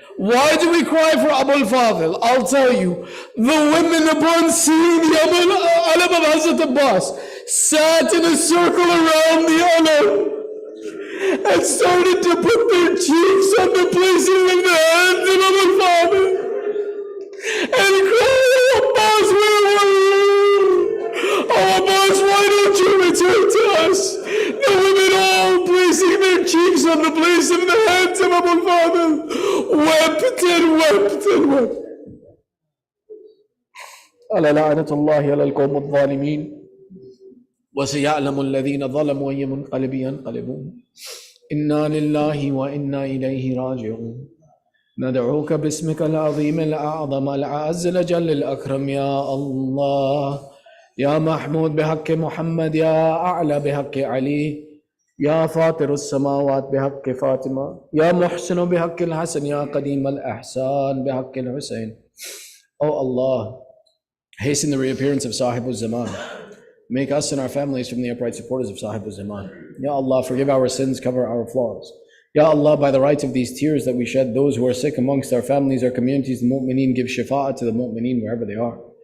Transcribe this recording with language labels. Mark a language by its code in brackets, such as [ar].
[en] Why do we cry for Abul Fadl? I'll tell you. The women, upon seeing the alam of Hazrat Abbas, sat in a circle around the alam and started to put their cheeks on the places of the hands of Abul Fadl and cried, Abbas, where were you? Oh Abbas, why don't you return to us? The women all placing their cheeks on the place of the hands of Abul Fadl wept and wept and wept. [ar] ألا لعنة الله على القوم الظالمين وسيعلم الذين ظلموا أي منقلب ينقلبون إنا لله وإنا إليه راجعون ندعوك باسمك العظيم الأعظم الأعز الأجل الأكرم يا الله يا محمود بحق محمد يا أعلى بحق علي يا فاطر السماوات بحق فاطمة يا محسن بحق الحسن يا قديم الإحسان بحق الحسين. [en] Oh Allah, hasten the reappearance of Sahib al-Zaman. Make us and our families from the upright supporters of Sahib al-Zaman. Ya Allah, forgive our sins, cover our flaws. Ya Allah, by the right of these tears that we shed, those who are sick amongst our families, our communities, the mu'mineen, give shifa'ah to the mu'mineen wherever they are.